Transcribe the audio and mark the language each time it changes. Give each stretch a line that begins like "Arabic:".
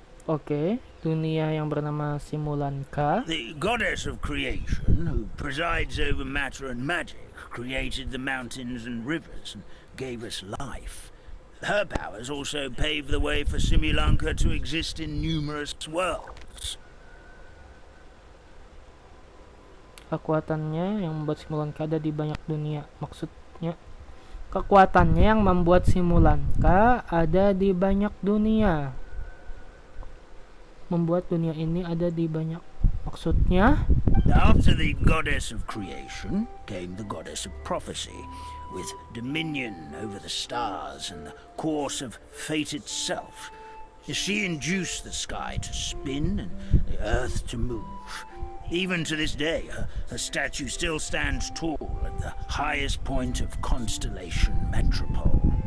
Indonesian: Oke, dunia yang bernama Simulanka.
English: The goddess of creation, who presides over matter and magic, created the mountains and rivers and gave us life. Her powers also paved the way for Simulanka to exist in numerous worlds.
Indonesian: Kekuatannya yang membuat Simulanka ada di banyak dunia. Maksudnya, kekuatannya yang membuat Simulanka ada di banyak dunia. Membuat dunia ini ada di banyak. Maksudnya,
English: After the goddess of creation came the goddess of prophecy, with dominion over the stars and the course of fate itself. She induced the sky to spin and the earth to move. Even to this day, her statue still stands tall at the highest point of Constellation Metropole.